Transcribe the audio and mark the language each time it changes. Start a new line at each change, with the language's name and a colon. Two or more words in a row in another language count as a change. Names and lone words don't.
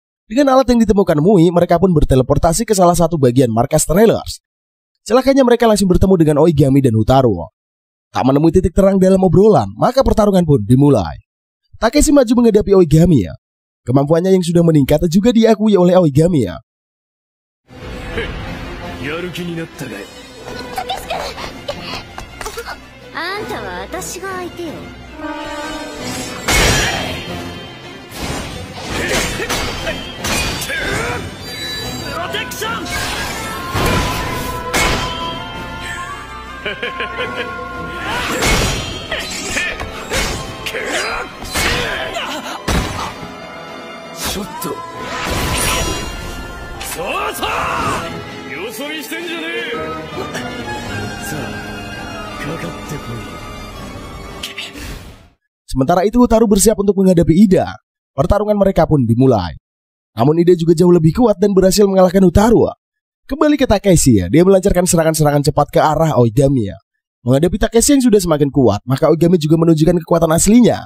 Indonesian: Dengan alat yang ditemukan Mui, mereka pun berteleportasi ke salah satu bagian markas Trailers. Celakanya mereka langsung bertemu dengan Oigami dan Hotaru. Tak menemui titik terang dalam obrolan, maka pertarungan pun dimulai. Takeshi maju menghadapi Oigami. Kemampuannya yang sudah meningkat juga diakui oleh Oigami.
Japanese: やる気になったかい。あんたは私が相手よ。プロテクション。ちょっと。そうそう。よそ見してんじゃねえ。さあ、かかってこい。
Indonesian: Sementara itu Hotaru bersiap untuk menghadapi Ida. Pertarungan mereka pun dimulai. Namun Ida juga jauh lebih kuat dan berhasil mengalahkan Hotaru. Kembali ke Takeshi, dia melancarkan serangan-serangan cepat ke arah Oigami. Menghadapi Takeshi yang sudah semakin kuat, maka Oigami juga menunjukkan kekuatan aslinya.